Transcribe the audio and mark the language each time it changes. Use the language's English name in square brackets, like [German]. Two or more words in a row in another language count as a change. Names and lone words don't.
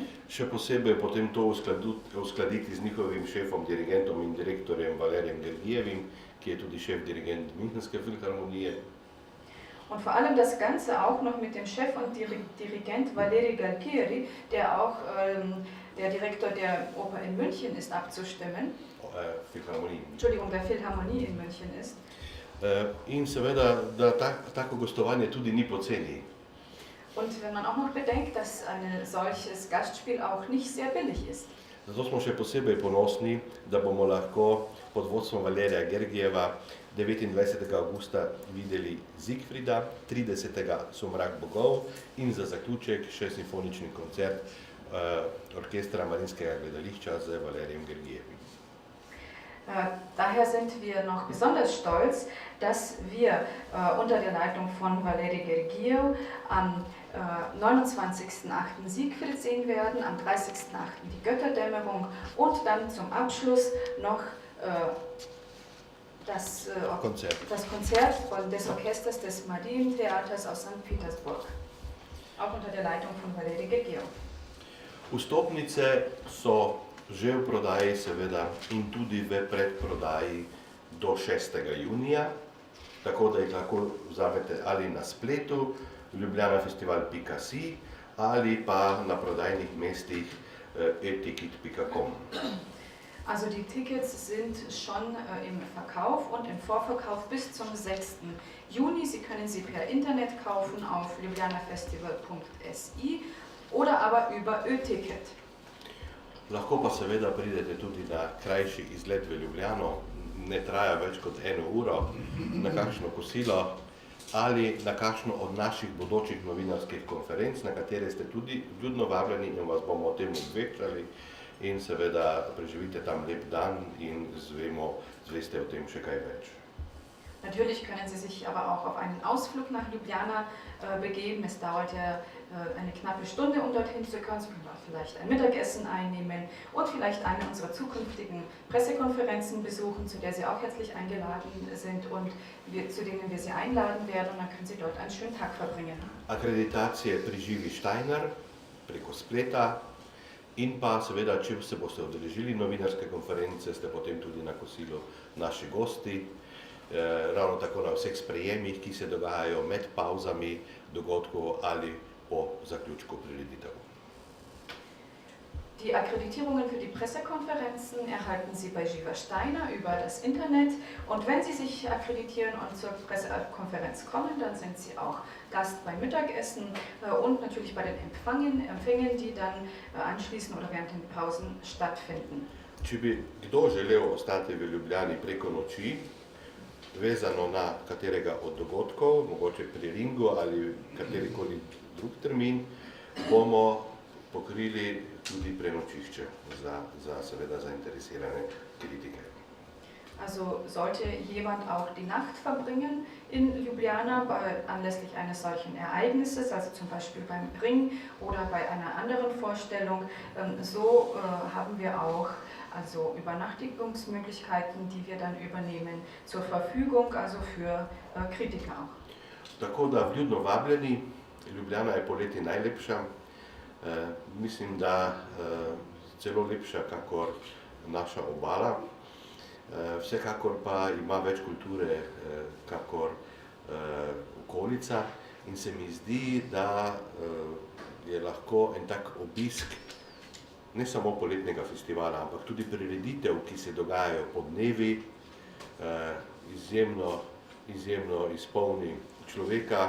[Slovenian] Še posebej potem to uskladiti z njihovim šefom, dirigentom in direktorjem Valerijem Gergijevim, ki je tudi šef dirigent Münchenske Philharmonie. [German] Und vor allem das Ganze auch noch mit dem Chef und Dirigent Valeri Galtieri, der auch der Direktor der Oper in München ist, abzustimmen. Philharmonie. Entschuldigung, der Philharmonie in München ist. [Slovenian] In seveda, da tako gostovanje tudi ni poceni. [German] Und wenn man auch noch bedenkt, dass ein solches Gastspiel auch nicht sehr billig ist. [Slovenian] Zato smo še posebej ponosni, da bomo lahko pod vodstvom Valerija Gergijeva 29. avgusta videli Siegfrieda, 30. Somrak bogov in za zaključek še simfonični koncert Orkestra Mariinskega gledališča z Valerijem Gergijevim. [German] Daher sind wir noch besonders stolz, dass wir unter der Leitung von Valeri Gergiev am 29.08. Siegfried sehen werden, am 30.08. die Götterdämmerung und dann zum Abschluss noch das Konzert des Orchesters des Marientheaters aus St. Petersburg, auch unter der Leitung von Valeri Gergiev. [Slovenian] Vstopnice so že v prodaji seveda in tudi v predprodaji do 6. junija, tako da jih lahko vzamete ali na spletu ljubljanafestival.si ali pa na prodajnih mestih eticket.com. [German] Also die Tickets sind schon im Verkauf und im Vorverkauf bis zum 6. Juni. Sie können sie per Internet kaufen auf ljubljanafestival.si oder aber über Ö-Ticket. [Slovenian] Lahko pa seveda pridete tudi na krajši izlet v Ljubljano, ne traja več kot 1 uro, na kakšno kosilo ali na kakšno od naših bodočih novinarskih konferenc, na katere ste tudi vljudno vabljeni in vas bomo o tem obveščali in seveda preživite tam lep dan in zveste o tem še kaj več. [German] Natürlich können Sie sich aber auch auf einen Ausflug nach Ljubljana begeben. Es dauert ja eine knappe Stunde, um dorthin zu kommen. Sie können auch vielleicht ein Mittagessen einnehmen und vielleicht eine unserer zukünftigen Pressekonferenzen besuchen, zu der Sie auch herzlich eingeladen sind und zu denen wir Sie einladen werden. Und dann können Sie dort einen schönen Tag verbringen. [Slovenian] Akreditacije pri Živi Steiner preko spleta in pa seveda, če se boste udeležili novinarske konference, ste potem tudi na kosilu naši gosti. Ravno tako na vseh sprejemih, ki se dogajajo med pauzami dogodkov ali po zaključku prireditev. [German] Die Akkreditierungen für die Pressekonferenzen erhalten Sie bei Živa Steiner über das Internet. Und wenn Sie sich akkreditieren und zur Pressekonferenz kommen, dann sind Sie auch Gast beim Mittagessen und natürlich bei den Empfängen, die dann anschließend oder während den Pausen stattfinden. [Slovenian] Če bi kdo želel ostati v Ljubljani preko noči, vezano na katerega od dogodkov, mogoče pri Ringu ali katerikoli drug termin, bomo pokrili tudi prenočišče za seveda zainteresirane kritike. [German] Also sollte jemand auch die Nacht verbringen in Ljubljana anlässlich eines solchen Ereignisses, also zum Beispiel beim Ring oder bei einer anderen Vorstellung, so haben wir auch also Übernachtungsmöglichkeiten, die wir dann übernehmen, zur Verfügung, also für Kritiker auch. [Slovenian] Tako da vljudno vabljeni, Ljubljana je poleti najlepša, mislim, da celo lepša kakor naša obala, vsekakor pa ima več kulture kakor okolica in se mi zdi, da je lahko en tak obisk ne samo poletnega festivala, ampak tudi prireditev, ki se dogajajo po dnevi, izjemno izpolni človeka.